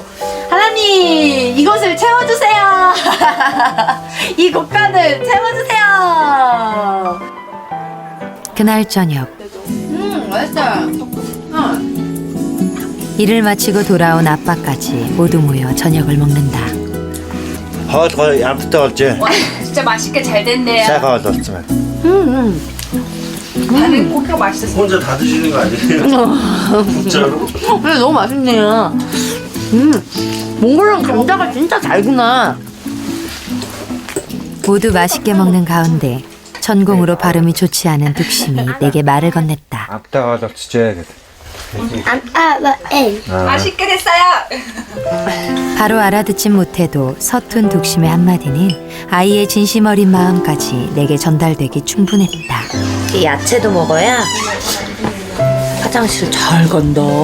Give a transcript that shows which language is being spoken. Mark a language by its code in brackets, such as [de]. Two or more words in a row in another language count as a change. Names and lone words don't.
[ko] 하나님, 이것을 채워주세요. 이 곳간을 채워주세요. 그날 저녁 맛있어요. 일을 마치고 돌아온 아빠까지 모두 모여 저녁을 먹는다. [mn] хоол ямттай болж [ko] 진짜 맛있게 잘 됐네요. [mn] сайхан хоол болсон байна. [ko] 나는 고기가 맛있었어요. 혼자 다 드시는 거 아니에요? 진짜로? 근데 너무 맛있네요. 몽골은 감자가 진짜 달구나. 모두 맛있게 먹는 가운데 전공으로 발음이 좋지 않은 뚝심이 내게 말을 건넸다. [mn] Амттай хоол болчихжээ гэдэг. [ko] 맛있게 됐어요. 바로 알아듣진 못해도 서툰 뚝심의 한마디는 아이의 진심 어린 마음까지 내게 전달되기 충분했다. 이 야채도 먹어야 화장실 잘 간다.